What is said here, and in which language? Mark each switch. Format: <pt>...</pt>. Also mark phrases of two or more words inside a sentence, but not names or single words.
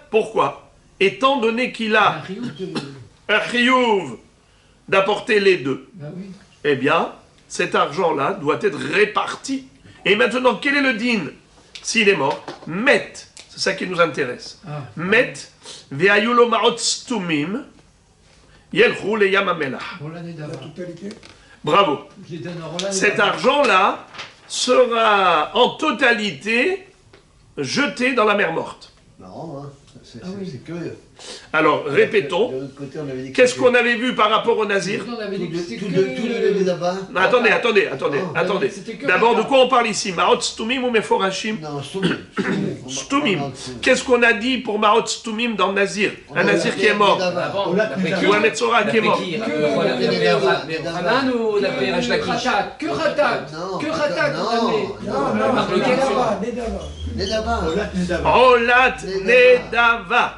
<fr>Pourquoi? Étant donné qu'il Un a riout de... un chiyuv d'apporter les deux, Bah oui. eh bien, cet argent-là doit être réparti. Et maintenant, quel est le din? S'il est mort, met, c'est ça qui nous intéresse. Ah. Met,</fr> <he>והיו לו מעות סתומים ילכו לים המלח. עולה נדבה.</he> <fr>Bravo. Je les donne à Rola Cet Nedava. argent-là sera en totalité jeté dans la mer morte. Marrant, hein. Ah oui. C'est curieux. Alors, répétons. De l'autre côté, on avait dit que Qu'est-ce c'était- qu'on avait vu par rapport au nazir? On avait dit que c'était Tout que... le là-bas. Non, attendez. Ah, Attendez. c'était que D'abord, de Hatat. quoi on parle ici?</fr> <he>מעות סתומים או מפורשים?</he> <fr>Non, Stumim. Stumim. Qu'est-ce qu'on a dit pour</fr> <he>מעות סתומים</he> <fr>dans le Nazir? Un Nazir qui est mort. Avant, Ola d'après Nedava. qui? Ou un Metzora qui est mort. Que- Hanan ou d'après Rach Lakish? Khatat, que Khatat, Non, que Khatat on a mis. Par lequel Nedava.</fr> <he>עולת נדבה.</he>